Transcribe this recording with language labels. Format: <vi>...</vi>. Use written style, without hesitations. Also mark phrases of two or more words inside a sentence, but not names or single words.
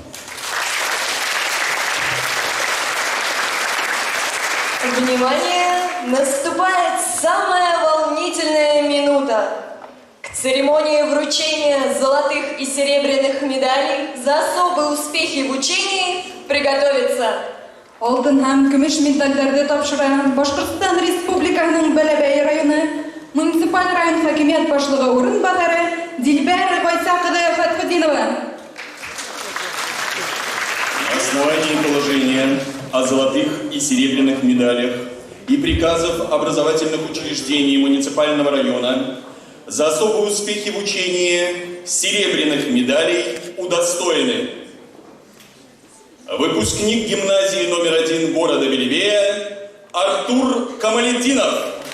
<ru>Внимание! Наступает самая волнительная минута. К церемонии вручения золотых и серебряных медалей за особые успехи в учении приготовиться</ru> <ba>Алтын һәм көмеш медальләрне тапшыра Башкортстан Республикаһының Бәләбәй районы муниципаль район хакимият башлыгы урынбасары Дилбәр Гайсакова Фатхудинова.</ba> <ru>На основании положения о золотых и серебряных медалях и приказов образовательных учреждений муниципального района за особые успехи в учении серебряных медалей удостоены выпускник гимназии номер 1 города Белебея Артур Камалетдинов.</ru>